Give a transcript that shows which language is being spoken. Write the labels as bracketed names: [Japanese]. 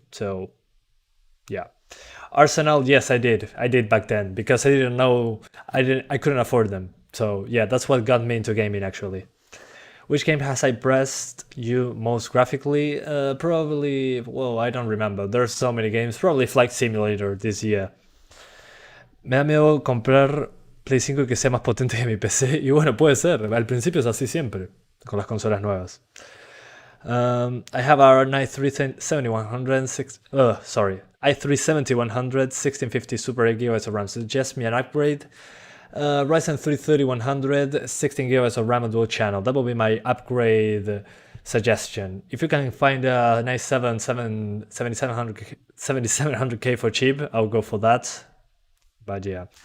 [English] So, yeah. Arsenal, yes, I did back then, because I didn't know, I couldn't afford them. So yeah, that's what got me into gaming actually. Which game has impressed you most graphically? Probably, well, I don't remember. There's so many games. Probably Flight Simulator this year. [Spanish] Me da miedo comprar Play 5 y que sea más potente que mi PC. Y bueno, puede ser. Al principio es así siempre, con las consolas nuevas. [English] I have our i3-7100, 1650 Super 8 GB of RAM. Suggest me an upgrade. Ryzen 3 3100, 16 GB of RAM and dual channel. That will be my upgrade suggestion. If you can find a nice 7700K for cheap, I'll go for that. But yeah.